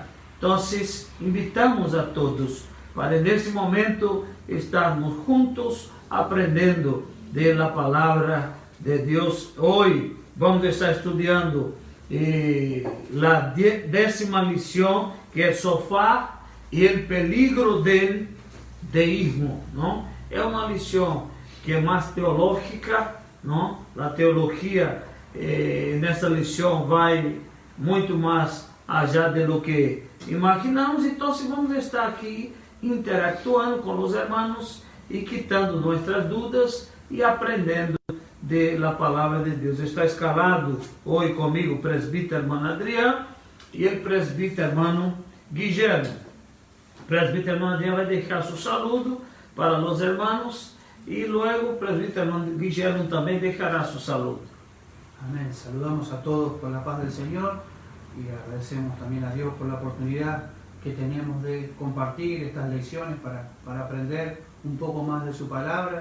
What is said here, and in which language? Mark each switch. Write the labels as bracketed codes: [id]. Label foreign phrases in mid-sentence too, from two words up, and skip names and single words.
[es] Entonces, invitamos a todos para en este momento estarmos juntos aprendiendo de la palabra de Dios. Hoy vamos a estar estudiando la 10ª lección, que es sofá y el peligro del deísmo, ¿no? Es una lección que [pt] é mais teológica, não? A teologia nessa lição vai muito mais [es] allá de lo que imaginamos, [pt] então vamos estar aqui interactuando com os irmãos e quitando nossas dúvidas e aprendendo de la palavra de Deus. Está escalado hoje comigo o presbítero irmão Adriano e o presbítero irmão Guilherme. O presbítero irmão Adriano vai deixar seu saludo para os irmãos. [es] Y luego el presbítero Guillermo también dejará su saludo. Amén. Saludamos a todos con la paz del Señor y agradecemos también a Dios por la oportunidad que teníamos de compartir estas lecciones para aprender un poco más de su palabra.